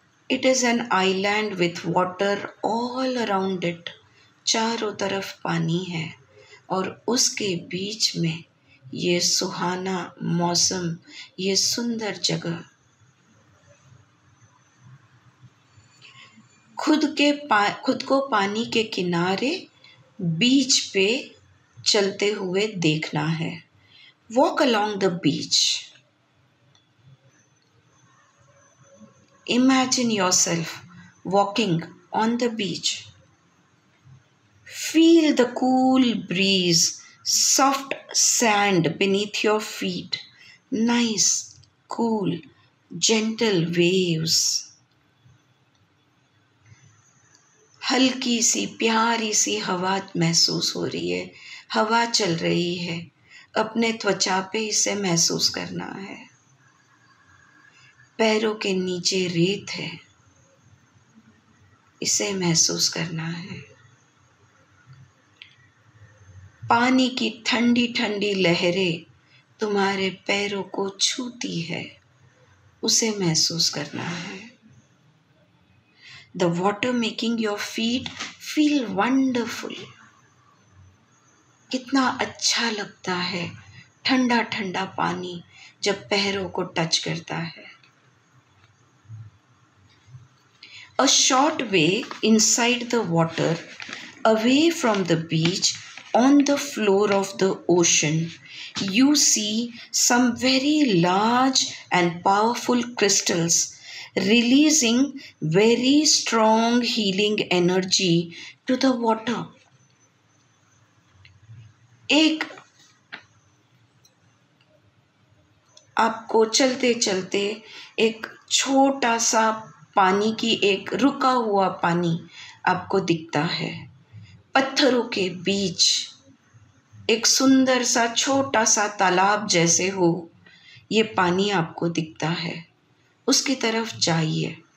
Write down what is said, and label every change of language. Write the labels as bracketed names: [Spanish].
[English] It is an island with water all around it. [Hindi] चारों तरफ पानी है और उसके बीच में ये सुहाना मौसम, ये सुंदर जगह। खुद को पानी के किनारे बीच पे चलते हुए देखना है। [English] Walk along the beach. Imagine yourself walking on the beach. Feel the cool breeze, soft sand beneath your feet, nice, cool, gentle waves. [Hindi] हल्की सी प्यारी सी हवा महसूस हो रही है, हवा चल रही है, अपने त्वचा पे इसे महसूस करना है। पैरों के नीचे रेत है, इसे महसूस करना है। पानी की ठंडी ठंडी लहरें तुम्हारे पैरों को छूती है, उसे महसूस करना है। [English] The water making your feet feel wonderful. [Hindi] कितना अच्छा लगता है ठंडा ठंडा पानी जब पैरों को टच करता है। [English] A short way inside the water, away from the beach, on the floor of the ocean, you see some very large and powerful crystals releasing very strong healing energy to the water. [Hindi] एक आपको चलते चलते एक छोटा सा पानी की एक रुका हुआ पानी आपको दिखता है। पत्थरों के बीच एक सुंदर सा छोटा सा तालाब जैसे हो ये पानी आपको दिखता है, उसकी तरफ जाइए।